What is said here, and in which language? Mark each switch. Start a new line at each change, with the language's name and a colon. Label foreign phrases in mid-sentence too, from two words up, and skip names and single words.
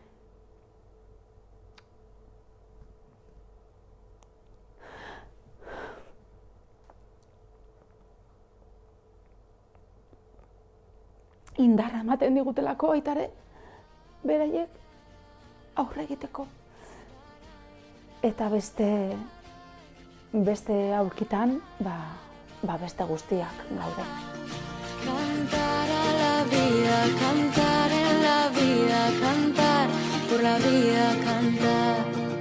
Basque: Indarra ematen digutelako baita ere, beraiek aurre egiteko. Eta beste aurkitan, beste guztiak gaude.
Spanish: Cantar a la vida, cantar en la vida, cantar por la vida, cantar.